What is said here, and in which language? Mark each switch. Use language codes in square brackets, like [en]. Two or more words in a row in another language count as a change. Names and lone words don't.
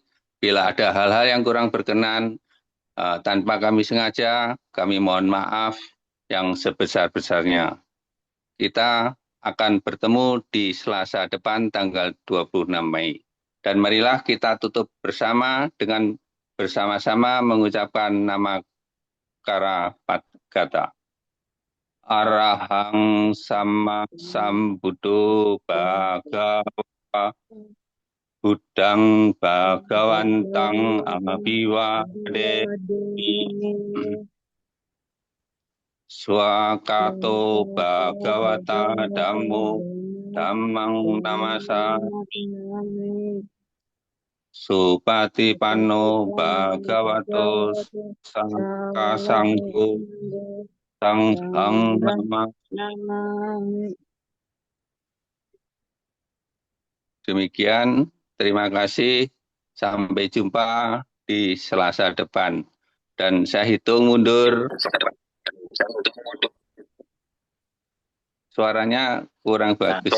[id] Bila ada hal-hal yang kurang berkenan tanpa kami sengaja, kami mohon maaf yang sebesar-besarnya. Kita akan bertemu di Selasa depan tanggal 26 Mei. Dan marilah kita tutup bersama dengan bersama-sama mengucapkan nama Karapatgata. [pi] Arahang sama sambuddho bhagava Buddhang bhagawantang abhiwademi Swakato bhagavata dhammo dhammang namasami Supatipanno bhagavato sangghasangho sanghang namami. [id] Demikian, terima kasih. Sampai jumpa di Selasa depan. Dan saya hitung mundur. Suaranya kurang bagus.